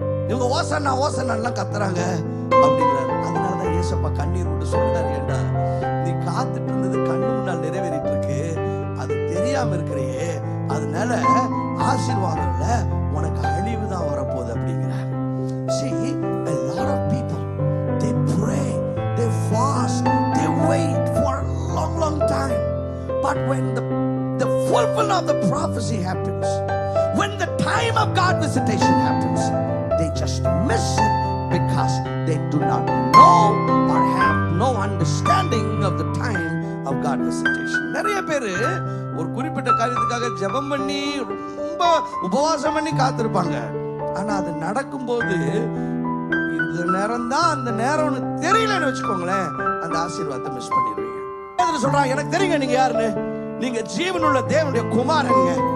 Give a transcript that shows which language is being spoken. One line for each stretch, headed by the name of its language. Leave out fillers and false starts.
Tamil: இவங்க ஓசன்னா ஓசன்னா எல்லாம் கத்துறாங்க அப்படிங்கிறாரு. அதனாலதான் ஏசப்பா கண்ணீர் விட்டு சொல்றாரு, ஏண்டா நீ காத்துட்டு இருந்தது கண்ணு முன்னால் நிறைவேறிட்டு இருக்கு, அது தெரியாம இருக்கிறையே, அதனால ஆசீர்வாதம்ல உனக்கு அழிவு தான் வரப்போகுது அப்படிங்கிறார்.
English: See, a lot of people, they pray, they fast, they wait for a long time, but when the fulfillment of the prophecy happens, when the time of God visitation happens, they just miss it because they do not know or have no understanding of the time of God visitation.
Tamil: நிறைய பேர் ஒரு குறிப்பிட்ட காரியத்துக்காக ஜெபம் பண்ணி ரொம்ப உபவாசம் பண்ணி காத்திருப்பாங்க. ஆனா அது நடக்கும்போது இந்த நேரம் தான் அந்த நேரம்னு தெரியலன்னு வச்சுக்கோங்களேன், அந்த ஆசீர்வாதத்தை மிஸ் பண்ணிடுவீங்க. சொல்றாங்க, எனக்கு தெரியுங்க நீங்க யாருன்னு, நீங்க ஜீவனுள்ள தேவனுடைய குமாரங்க.